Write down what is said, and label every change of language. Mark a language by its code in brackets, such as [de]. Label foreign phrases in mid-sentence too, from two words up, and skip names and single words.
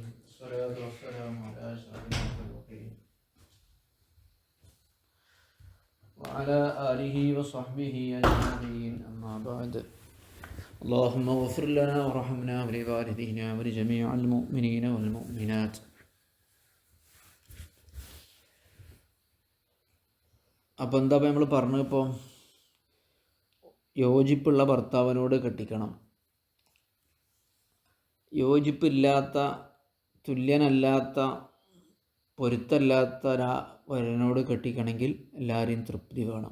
[ar] الصلاة والسلام على أشرف المخلوقين وعلى آله وصحبه أجمعين. أما بعد. اللهم اغفر لنا وارحمنا ولوالدينا ولجميع المؤمنين والمؤمنات. [ml] അപ്പോൾ എന്താ നമ്മൾ പറഞ്ഞപ്പോൾ യോജിപ്പുള്ള ഭർത്താവിനോട് കെട്ടിക്കണം, യോജിപ്പില്ലാത്ത തുല്യനല്ലാത്ത പൊരുത്തല്ലാത്ത വരനോട് കെട്ടിക്കണമെങ്കിൽ എല്ലാവരെയും തൃപ്തി വേണം.